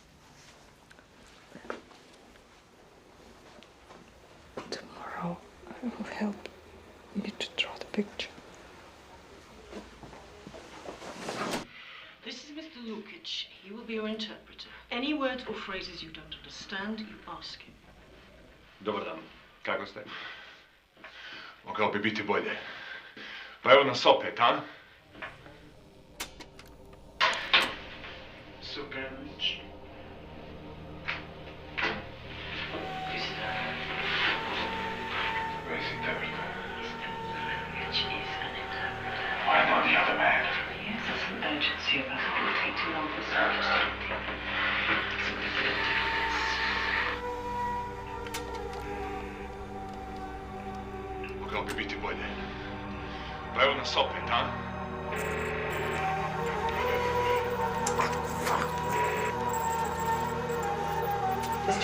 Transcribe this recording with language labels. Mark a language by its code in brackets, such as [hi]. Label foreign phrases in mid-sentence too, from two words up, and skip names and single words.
[en] Tomorrow, I will help you to draw the picture. This is Mr. Lukic. He will be your interpreter. Any words or phrases you don't understand, you ask him. [bs] Dobar dan. Kako ste? Mogao bi biti bolje. Pa evo nas opet, a? Supranović. [en] Where's the interpreter? Lukic is an interpreter. Why not the other man? Yes, there's some urgency about it. It will take too long for service to complete. So we will do this. [bs] Mogao bi biti bolje. Pa evo nas opet, a? [en] Mr.